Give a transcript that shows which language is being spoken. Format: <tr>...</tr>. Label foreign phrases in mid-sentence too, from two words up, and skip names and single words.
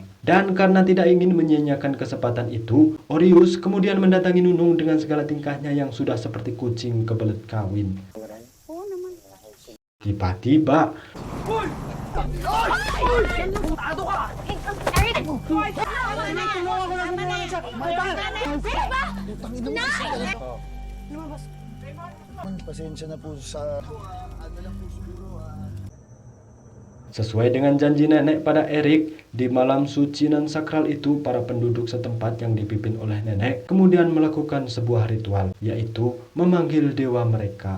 <id>Dan karena tidak ingin menyia-nyiakan kesempatan itu, Orius kemudian mendatangi Nunung dengan segala tingkahnya yang sudah seperti kucing kebelet kawin. Tiba-tiba</id> <tl>Pasensya na po sa...</tl> <id>Sesuai dengan janji nenek pada Erik, di malam suci dan sakral itu para penduduk setempat yang dipimpin oleh nenek kemudian melakukan sebuah ritual, yaitu memanggil dewa mereka.</id>